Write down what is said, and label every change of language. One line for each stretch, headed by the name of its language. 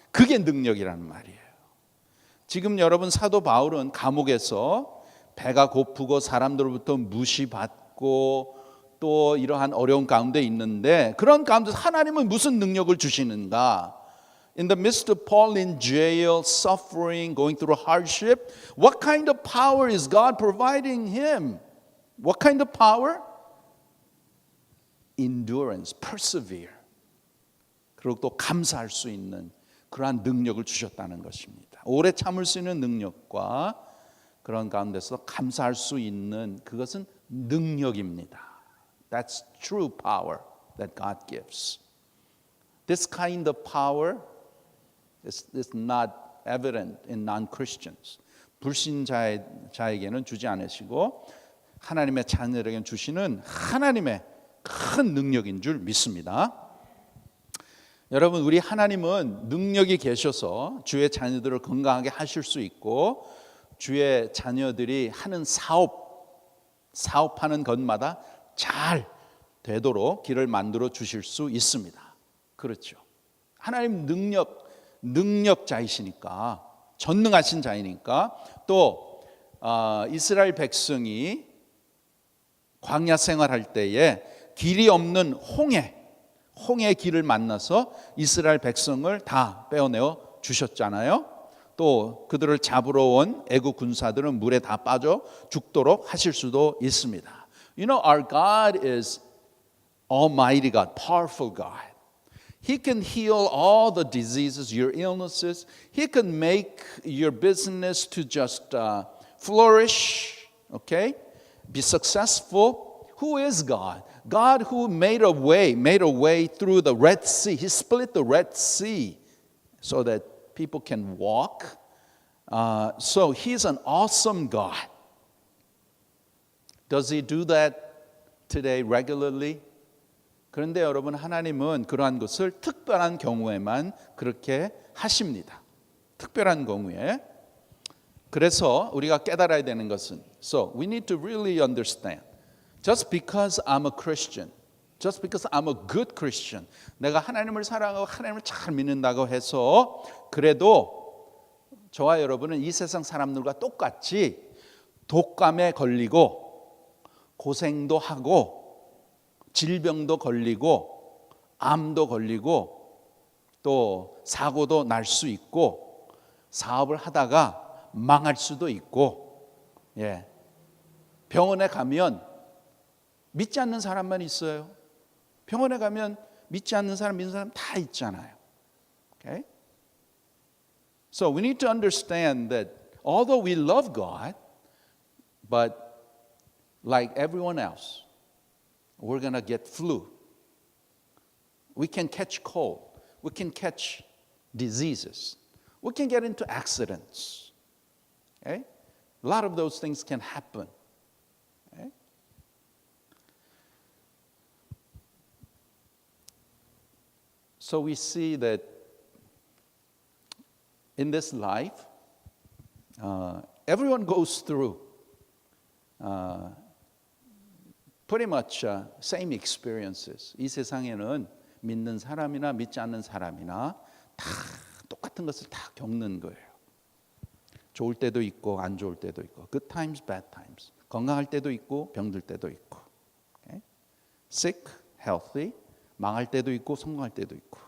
Korean: 그게 능력이라는 말이에요. 지금 여러분 사도 바울은 감옥에서 배가 고프고 사람들로부터 무시받고 또 이러한 어려운 가운데 있는데 그런 가운데 하나님은 무슨 능력을 주시는가?
English: In the midst of Paul in jail, suffering, going through hardship, what kind of power is God providing him? What kind of power? Endurance, persevere.
Korean: 그리고 또 감사할 수 있는 그러한 능력을 주셨다는 것입니다. 오래 참을 수 있는 능력과 그런 가운데서 감사할 수 있는 그것은 능력입니다.
English: That's true power that God gives. This kind of power is not evident in non-Christians.
Korean: 불신자에게는 주지 않으시고 하나님의 자녀에게 주시는 하나님의 큰 능력인 줄 믿습니다. 여러분, 우리 하나님은 능력이 계셔서 주의 자녀들을 건강하게 하실 수 있고, 주의 자녀들이 하는 사업하는 것마다 잘 되도록 길을 만들어 주실 수 있습니다. 그렇죠. 하나님 능력자이시니까, 전능하신 자이니까. 또 이스라엘 백성이 광야 생활할 때에 길이 없는 홍해 길을 만나서 이스라엘 백성을 다 빼어내어 주셨잖아요. 또 그들을 잡으러 온 애국 군사들은 물에 다 빠져 죽도록 하실 수도 있습니다.
English: You know, our God is Almighty God, powerful God. He can heal all the diseases, your illnesses. He can make your business to just flourish, okay? Be successful. Who is God? God who made a way through the Red Sea. He split the Red Sea so that people can walk. So he's an awesome God. Does he do that today regularly?
Korean: 그런데 여러분, 하나님은 그러한 것을 특별한 경우에만 그렇게 하십니다. 특별한 경우에. 그래서 우리가 깨달아야 되는 것은,
English: so we need to really understand. Just because I'm a Christian, just because I'm a good Christian,
Korean: 내가 하나님을 사랑하고 하나님을 잘 믿는다고 해서 그래도 저와 여러분은 이 세상 사람들과 똑같이 독감에 걸리고 고생도 하고 질병도 걸리고 암도 걸리고 또 사고도 날 수 있고 사업을 하다가 망할 수도 있고, 병원에 가면 믿지 않는 사람만 있어요. 병원에 가면 믿지 않는 사람, 믿는 사람 다 있잖아요.
English: Okay? So we need to understand that although we love God, but like everyone else, we're going to get flu. We can catch cold. We can catch diseases. We can get into accidents. Okay? A lot of those things can happen. Okay? So we see that in this life, everyone goes through pretty much same experiences.
Korean: 이 세상에는 믿는 사람이나 믿지 않는 사람이나 다 똑같은 것을 다 겪는 거예요. 좋을 때도 있고 안 좋을 때도 있고,
English: good times, bad times.
Korean: 건강할 때도 있고 병들 때도 있고, okay?
English: sick, healthy,
Korean: 망할 때도 있고 성공할 때도 있고.